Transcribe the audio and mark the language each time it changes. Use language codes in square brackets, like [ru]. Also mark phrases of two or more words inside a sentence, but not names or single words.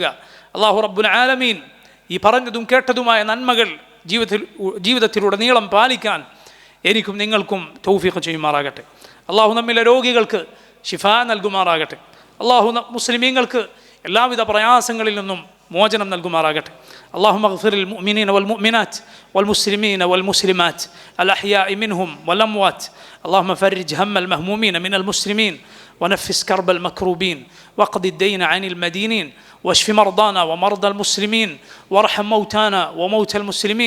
[ml] അള്ളാഹു [ar] رب العالمين [ml] ഈ പറഞ്ഞതും കേട്ടതുമായ നന്മകൾ ജീവിതത്തിലൂടെ നീളം പാലിക്കാൻ എനിക്കും നിങ്ങൾക്കും തൗഫീഖ് ചെയ്യുമാറാകട്ടെ. അള്ളാഹു നമ്മിലെ രോഗികൾക്ക് ശിഫ നൽകുമാറാകട്ടെ. അള്ളാഹു മുസ്ലിമീങ്ങൾക്ക് എല്ലാവിധ പ്രയാസങ്ങളിൽ നിന്നും മോചനം നൽകുമാറാകട്ടെ. [ar] اللهم اغفر للمؤمنين والمؤمنات والمسلمين والمسلمات الأحياء منهم والأموات. اللهم فرج هم المهمومين من المسلمين ونفس كرب المكروبين واقض الدين عن المدينين واشف مرضانا ومرضى المسلمين وارحم موتانا وموتى المسلمين.